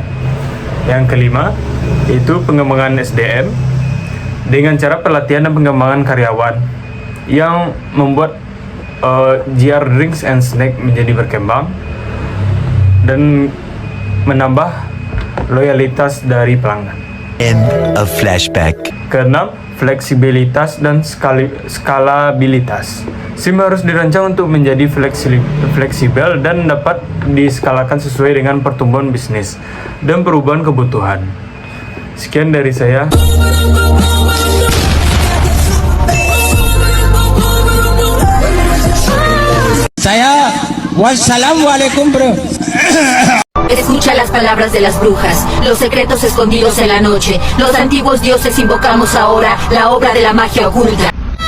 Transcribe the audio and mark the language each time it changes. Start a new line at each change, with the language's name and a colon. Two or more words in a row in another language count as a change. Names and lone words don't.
Indonesian: Yang kelima, yaitu pengembangan SDM dengan cara pelatihan dan pengembangan karyawan yang membuat GR Drinks and Snack menjadi berkembang dan menambah loyalitas dari pelanggan.
English: End of flashback.
Indonesian: Keenam, fleksibilitas dan skalabilitas. SIM harus dirancang untuk menjadi fleksibel dan dapat diskalakan sesuai dengan pertumbuhan bisnis dan perubahan kebutuhan. Sekian dari saya. Wassalamualaikum, bro.
Spanish: Escucha las palabras de las brujas, los secretos escondidos en la noche. Los antiguos dioses invocamos ahora la obra de la magia oculta.